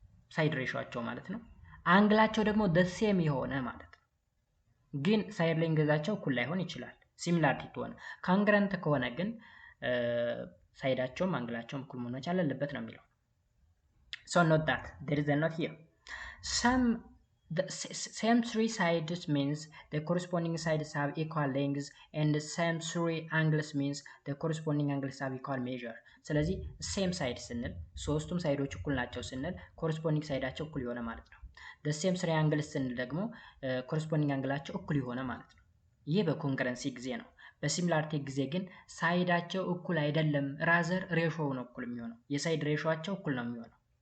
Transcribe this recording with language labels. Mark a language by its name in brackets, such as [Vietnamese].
[Amharic] ሳይድ ሬሾአቸው ማለት ነው። አንግላቸው ደግሞ ደሴም የሆነ ማለት ነው። ግን ሳይድ ሌንግዛቸው እኩል ላይሆን ይችላል ሲሚላሪቲ ከሆነ። ኮንግረንት ከሆነ ግን ሳይዳቸውም አንግላቸውም እኩል መሆን መቻል አለበት ነው የሚለው። [English] so note that there is a note here. Same three sides means the corresponding sides have equal lengths and the same three angles means the corresponding angles have equal measure. [Amharic] ስለዚህ ሴም ሳይድ ስንል ሶስቱም ሳይዶች እኩል ናቸው ስንል ኮረስፖንዲንግ ሳይዳቸው እኩል የሆነ ማለት ነው። [English] the same three angles [Amharic] ስንል ደግሞ ኮረስፖንዲንግ አንግላቸው እኩል የሆነ ማለት ነው። ይህ በኮንግረንሲ ጊዜ ነው። በሲሚላሪቲ ጊዜ ግን ሳይዳቸው እኩል አይደለም፣ ራዘር ሬሾው ነው እኩል የሚሆነው። የሳይድ ሬሾአቸው እኩል ነው የሚሆነው።